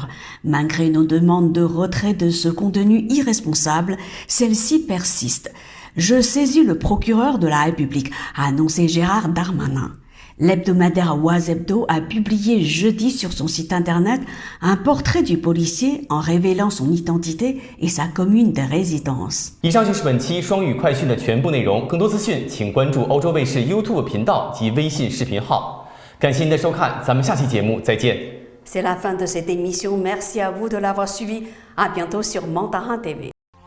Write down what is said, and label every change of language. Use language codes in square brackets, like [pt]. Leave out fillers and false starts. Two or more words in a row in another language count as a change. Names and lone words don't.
[fr] Malgré nos demandes de retrait de ce contenu irresponsable, celle-ci persiste. Je saisis le procureur de la République, a annoncé Gérard Darmanin.L'hebdomadaire Oise-Hebdo a publié jeudi sur son site internet un portrait du policier en révélant son identité et sa commune de résidence. [zh] 以上就是本期双语快讯的全部内容，更多资讯请关注欧洲卫视 YouTube 频道及微信视频号。感谢您的收看，咱们下期节目再见。 [fr] C'est la fin de cette émission. Merci à vous de l'avoir suivi. À bientôt sur Mandarin TV.